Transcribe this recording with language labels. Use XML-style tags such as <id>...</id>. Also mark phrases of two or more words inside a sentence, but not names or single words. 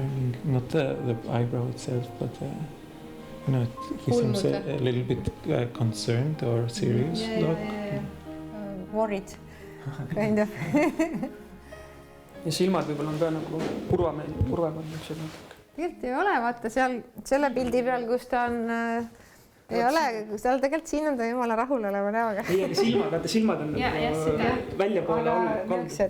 <en>thing, not the eyebrow itself, but you know, he seems a little bit concerned or serious. Worried, kind of.</en> <et>ja silmad võib-olla on ka nagu purvemad niisugused. Tegelikult ei ole, vaata seal selle pildi peal, kus ta on, ei ole, seal tegelikult siin on ta jumala rahul oleva näoga. Ei, aga silmad on nagu välja poole kaldu.</et>